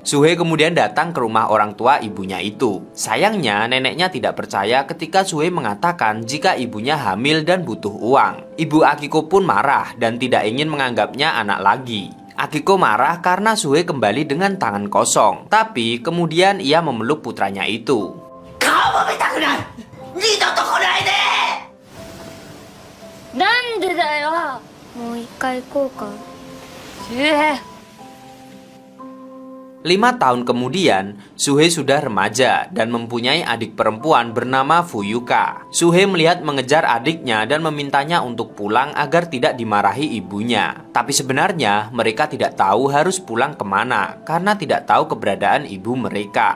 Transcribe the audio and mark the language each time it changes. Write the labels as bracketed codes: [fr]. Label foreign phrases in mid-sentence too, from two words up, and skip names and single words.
[id] Suhei kemudian datang ke rumah orang tua ibunya itu. Sayangnya, neneknya tidak percaya ketika Suhei mengatakan jika ibunya hamil dan butuh uang. Ibu Akiko pun marah dan tidak ingin menganggapnya anak lagi. Akiko marah karena Suhei kembali dengan tangan kosong. Tapi kemudian ia memeluk putranya itu. Kamu minta kenal? [ja] 二度と来ないで! なんでだよ。もう一回行こうか。周平。 [id] 5 tahun kemudian, Suhei sudah remaja dan mempunyai adik perempuan bernama Fuyuka. Suhei melihat mengejar adiknya dan memintanya untuk pulang agar tidak dimarahi ibunya. Tapi sebenarnya mereka tidak tahu harus pulang kemana karena tidak tahu keberadaan ibu mereka.